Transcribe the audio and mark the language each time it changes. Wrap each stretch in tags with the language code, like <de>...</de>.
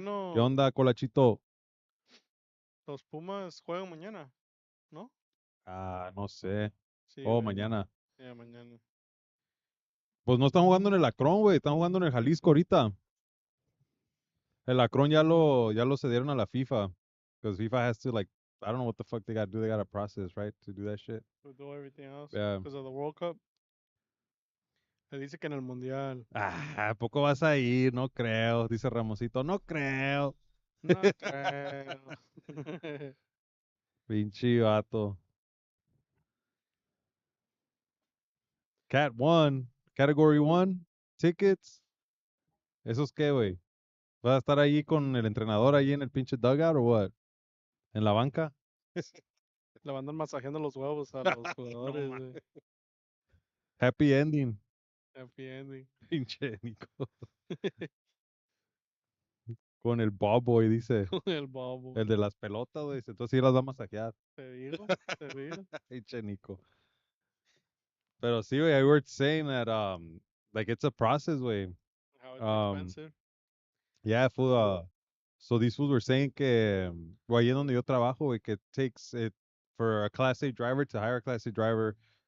<es>no. onda, Colachito? Los Pumas juegan mañana, ¿no? Ah, no sé. Sí, Oh, güey. mañana. Ya, mañana. Pues no están jugando en el Akron, güey. Están jugando en el Jalisco ahorita. El Akron ya lo cedieron a la FIFA.</es> <en>Because FIFA has to, like, I don't know what the fuck they got to do. They got a process, right? To do that shit. To do everything else. Yeah. Because of the World Cup.</en> <es>Le dice que en el Mundial. Ah, ¿a poco vas a ir? No creo. Dice Ramosito. No creo. No creo. Pinche vato.</es> <en>Cat 1. Category 1. Tickets.</en> <es>¿Esos qué, güey? ¿Vas a estar ahí con el entrenador ahí en el pinche dugout</es> <en>o what?</en> <es>¿En la banca? Le mandan masajeando los huevos a los No jugadores, ma- güey.</es> <en>Happy ending. Happy ending.</en> <es>Pinche Nico. Con el Bob Boy, dice. Con el bobo. El de las pelotas, güey. Dice, entonces sí las va a masajear. Te digo, te digo. Pinche Nico. Pero sí, güey,</es> <en>I were saying that, like, it's a process, güey. How it's Um, expensive. yeah, fool, so these fools were saying</en> <es>que, güey, ahí en donde yo trabajo, güey, que</es> <en>it takes it for a Class A driver to hire a Class A driver.</en>